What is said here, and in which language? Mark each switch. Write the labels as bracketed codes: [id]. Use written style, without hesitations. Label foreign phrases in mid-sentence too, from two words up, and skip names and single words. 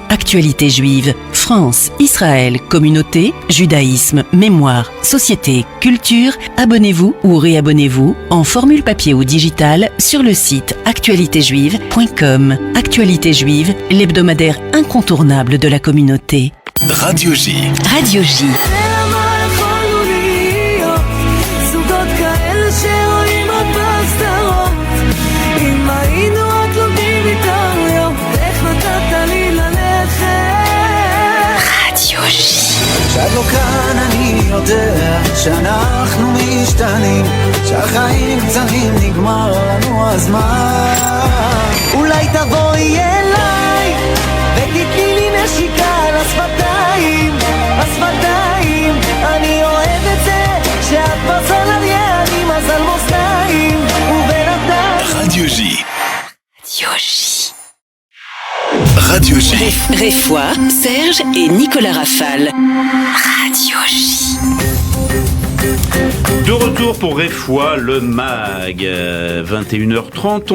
[fr] Actualité Juive, France, Israël, communauté, judaïsme, mémoire, société, culture, abonnez-vous ou réabonnez-vous en formule papier ou digitale sur le site actualitéjuive.com. Actualité Juive, l'hebdomadaire incontournable de la communauté. Radio J. Radio J. [he] כשאת לא כאן אני יודע שאנחנו משתנים, שהחיים קצרים נגמר לנו הזמן. אולי תבואי אליי ותתני לי נשיקה על השפתיים, השפתיים. אני אוהב את זה שאת מזל על ידי מזל מאזניים ובינתיים. [fr] Radio J. Radio J. Radio J. Réfoua, Serge et Nicolas Rafal. Radio J. De retour pour Réfoua le Mag, 21h30.